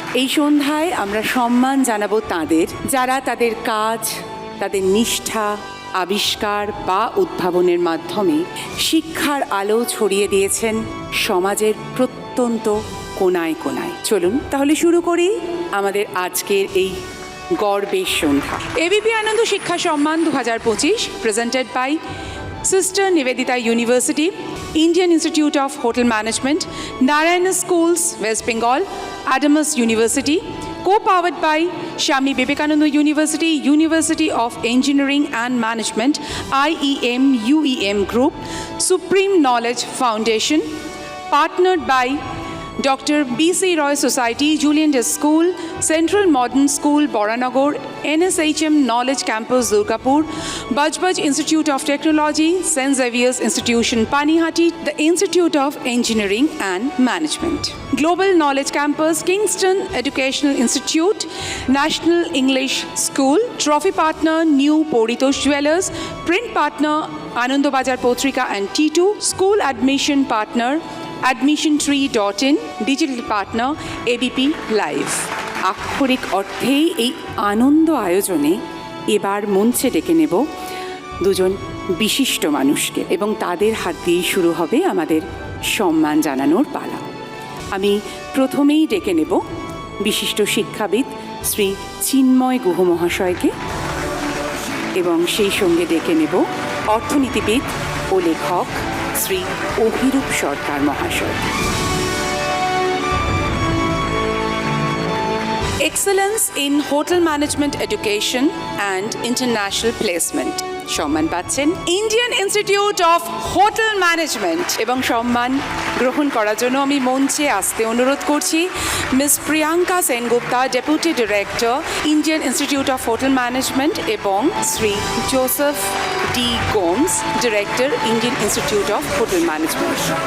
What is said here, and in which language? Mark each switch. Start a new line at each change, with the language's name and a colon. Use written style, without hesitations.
Bangla: এই সন্ধ্যায় আমরা সম্মান জানাবো তাদের যারা তাদের কাজ, তাদের নিষ্ঠা, আবিষ্কার বা উদ্ভাবনের মাধ্যমে শিক্ষার আলো ছড়িয়ে দিয়েছেন সমাজের প্রত্যন্ত কোনায় কোনায়। চলুন তাহলে শুরু করি আমাদের আজকের এই গর্বের সন্ধ্যা।
English: ABP Ananda Shiksha Samman 2025 presented by sister Nivedita university, Indian Institute of Hotel Management, Narayana Schools, West Bengal, Adamas University, co-powered by Swami Vivekananda University, University of Engineering and Management, IEM UEM Group, Supreme Knowledge Foundation, partnered by Dr. B.C. Roy Society, Julian Day School, Central Modern School, Boranagor, NSHM Knowledge Campus, Durgapur, Bajbaj Institute of Technology, St. Xavier's Institution, Panihati, the Institute of Engineering and Management, Global Knowledge Campus, Kingston Educational Institute, National English School, Trophy Partner, New Poritosh Jewelers, Print Partner, Anando Bajar Potrika and T2, School Admission Partner, admissiontree.in, Digital Partner, ABP Live.
Bangla: আক্ষরিক অর্থেই এই আনন্দ আয়োজনে এবার মঞ্চে ডেকে নেব দুজন বিশিষ্ট মানুষকে এবং তাদের হাত দিয়েই শুরু হবে আমাদের সম্মান জানানোর পালা। আমি প্রথমেই ডেকে নেব বিশিষ্ট শিক্ষাবিদ শ্রী চিন্ময় গুহ মহাশয়কে এবং সেই সঙ্গে ডেকে নেব অর্থনীতিবিদ ও লেখক শ্রী অভিরূপ সরকার মহাশয়।
English: Excellence in Hotel Management Education and International Placement.
Bangla: সম্মান পাচ্ছেন Indian institute of hotel management এবং সম্মান গ্রহণ করার জন্য আমি মঞ্চে আসতে অনুরোধ করছি miss Priyanka Sengupta, deputy director, Indian institute of hotel management, এবং Shri Joseph D Gomes, director, Indian institute of hotel management.